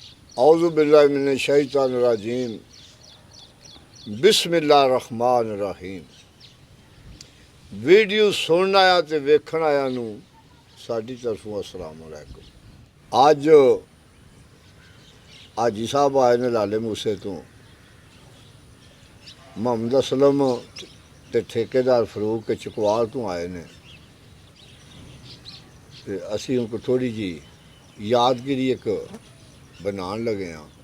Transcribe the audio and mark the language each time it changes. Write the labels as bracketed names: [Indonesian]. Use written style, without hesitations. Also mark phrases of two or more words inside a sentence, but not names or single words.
[Arabic] أعوذ بالله من الشيطان الرجيم بسم الله الرحمن الرحيم. [Punjabi] ویڈیو سنن آیا تے ویکھن آیا نوں ساڈی طرفوں [Arabic] السلام عليكم. [Punjabi] اج حاجی صاحب آئے نے لالہ موسیٰ تو، محمد اسلم تے ٹھیکیدار فاروق کے چکوال تو آئے نے تے اسیں ان کو تھوڑی جی یادگیری ایک بنان لگے ہاں.